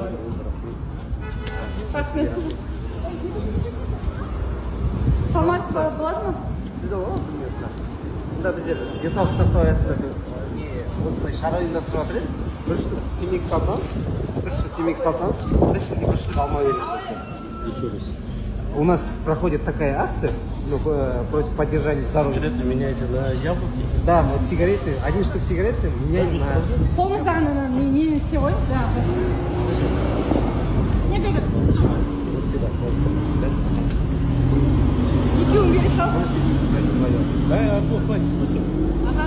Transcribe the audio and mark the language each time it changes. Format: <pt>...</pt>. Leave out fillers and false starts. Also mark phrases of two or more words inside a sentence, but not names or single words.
<kk>Рахмет. Саламатсыз болады ма? Сізде болады ма? Бұнда біздер денсаулық сақтау аясында осындай шара ұйымдастырып жатыр еді. 1 штук темекі салсаңыз, 1 штук темекі салсаңыз, біз сізге 1 штук алма береміз.</kk> <ru>У нас проходит такая акция против поддержания здоровья. Сигареты меняете на яблоки? Да, вот сигареты, 1 штук сигареты меняем на...</ru> <kk>Қолыңызда не істейсіз да? Не бегір?</kk> <ru>Вот сюда, вот сюда.</ru> <kk>Екеуін бере сал?</kk> <ru>Можете вдвоем. Да, одну хватит.</ru>